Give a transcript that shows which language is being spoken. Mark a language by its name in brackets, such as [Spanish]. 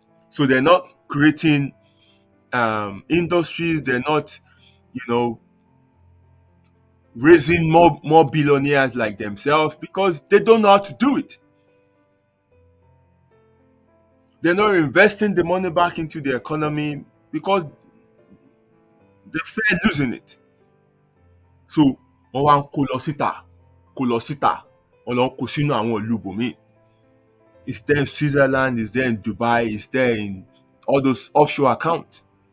[English] So they're not creating industries, they're not, raising more billionaires like themselves because they don't know how to do it. They're not investing the money back into the economy because they fear losing it. [Yoruba] So, wọ́n wá ń kó lọ síta, wọ́n lọ ń kó sínú àwọn ìlú ibòmíì. [English] It's there in Switzerland, it's there in Dubai, it's there in all those offshore accounts.